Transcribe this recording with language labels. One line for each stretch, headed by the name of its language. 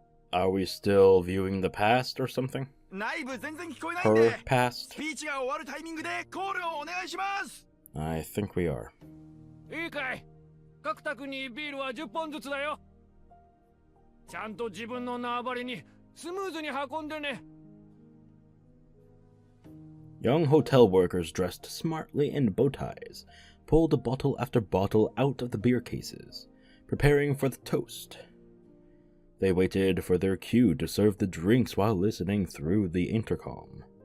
English: Are we still viewing the past or something?
Japanese: 内部全然聞こえないんで。
English: Her past?
Japanese: スピーチが終わるタイミングでコールをお願いします。
English: I think we are.
Japanese: いいかい。各宅にビールは10本ずつだよ。ちゃんと自分の縄張りにスムーズに運んでね。
English: Young hotel workers dressed smartly in bow ties pulled bottle after bottle out of the beer cases, preparing for the toast. They waited for their cue to serve the drinks while listening through the intercom.